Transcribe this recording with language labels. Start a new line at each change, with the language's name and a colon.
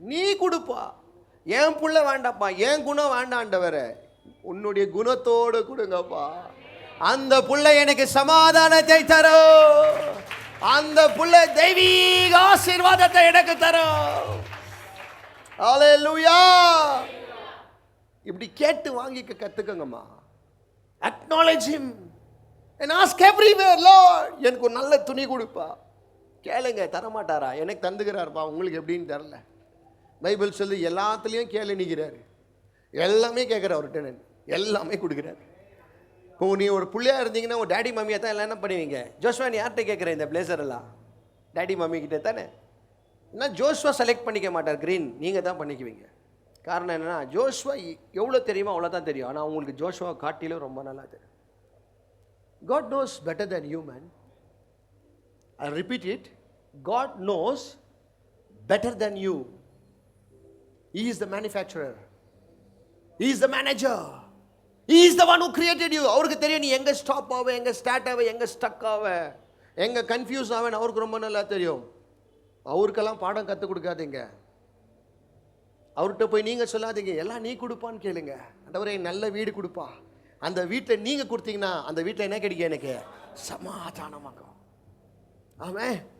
Tamil: நீ கொடுப்பா, என் புள்ள வேண்டாப்பா, என் குணம் வேண்டாம் ஆண்டவரே, உன்னுடைய குணத்தோடு கொடுங்கப்பா. அந்த புள்ள எனக்கு சமாதானத்தை தரும், அந்த புள்ள தெய்வீக ஆசீர்வாதத்தை எனக்கு தரும். ஹல்லேலூயா. இப்படி கேட்டு வாங்கிக்க கத்துக்கங்கம்மா.
English: acknowledge him and ask everywhere, Lord
Tamil: எனக்கு ஒரு நல்ல துணி கொடுப்பா. கேளுங்க, தரமாட்டாரா, எனக்கு தந்துக்கிறாருப்பா, உங்களுக்கு எப்படின்னு தெரில. பைபிள் சொல்லி எல்லாத்துலேயும் கேளு நிற்கிறாரு, எல்லாமே கேட்குற அவர்கிட்ட, எல்லாமே கொடுக்குறாரு. இப்போ நீ ஒரு பிள்ளையா இருந்தீங்கன்னா உங்கள் டேடி மம்மியை தான் எல்லாம் என்ன பண்ணுவீங்க, ஜோஷ்வா நீ யார்கிட்ட கேட்குற இந்த பிளேசர் எல்லாம், டேடி மம்மி கிட்டே தானே. ஏன்னா ஜோஷ்வா செலக்ட் பண்ணிக்க மாட்டார், க்ரீன் நீங்கள் தான் பண்ணிக்குவீங்க. காரணம் என்னென்னா, ஜோஷ்வா எவ்வளோ தெரியுமோ அவ்வளோ தான் தெரியும், ஆனால் உங்களுக்கு ஜோஷ்வா காட்டிலும் ரொம்ப நல்லா தெரியும்.
English: God knows better than you, man. I'll repeat it. God knows better than you. He is the manufacturer. He is the manager. He is the one who created you.
Tamil: அவருக்கு தெரியும் நீ எங்கே ஸ்டாப் ஆவ, எங்கே ஸ்டார்ட் ஆவ, எங்கே stuck ஆவ, எங்கே கன்ஃபியூஸ் ஆவேன்னு அவருக்கு ரொம்ப நல்லா தெரியும். அவருக்கெல்லாம் பாடம் கற்றுக் கொடுக்காதீங்க. அவர்கிட்ட போய் நீங்கள் சொல்லாதீங்க, எல்லாம் நீ கொடுப்பான்னு கேளுங்க. ஆண்டவரே நல்ல வீடு கொடுப்பா, அந்த வீட்டில் நீங்கள் கொடுத்தீங்கன்னா அந்த வீட்டில் என்ன கிடைக்கும், எனக்கு சமாதானமாகும். ஆமாம்.